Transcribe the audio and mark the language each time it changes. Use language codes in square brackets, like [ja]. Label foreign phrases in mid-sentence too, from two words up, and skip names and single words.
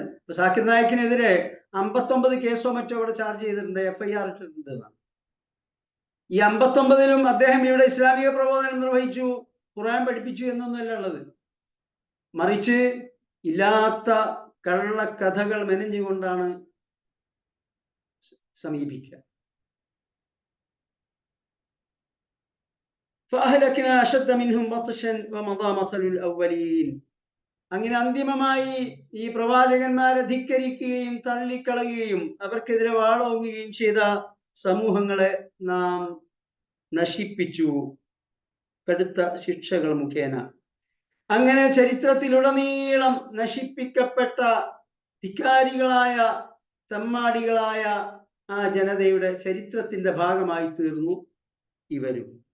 [ml] ഇപ്പൊ സാക്കിർ നായിക്കിനെതിരെ 59 കേസോ മറ്റോ അവിടെ ചാർജ് ചെയ്തിട്ടുണ്ട്, FIR ഇട്ടിട്ടുണ്ട്. ഈ 59ലും അദ്ദേഹം ഇവിടെ ഇസ്ലാമിക പ്രബോധനം നിർവഹിച്ചു, ഖുർആൻ പഠിപ്പിച്ചു എന്നൊന്നുമല്ല ഉള്ളത്. മറിച്ച് ഇല്ലാത്ത കള്ളക്കഥകൾ മെനഞ്ഞുകൊണ്ടാണ് സമീപിക്കുക. [ar] فأهلكنا أشد منهم بطشا ومضى مثل الأولين. [ml] അങ്ങനെ അന്തിമമായി ഈ പ്രവാചകന്മാരെ ധിക്കരിക്കുകയും തള്ളിക്കളയുകയും അവർക്കെതിരെ വാളോങ്ങുകയും ചെയ്ത സമൂഹങ്ങളെ നാം നശിപ്പിച്ചു കടുത്ത ശിക്ഷകൾ മുഖേന. അങ്ങനെ ചരിത്രത്തിലുടനീളം നശിപ്പിക്കപ്പെട്ട ധിക്കാരികളായ തെമ്മാടികളായ ആ ജനതയുടെ ചരിത്രത്തിന്റെ ഭാഗമായി തീർന്നു ഇവരും.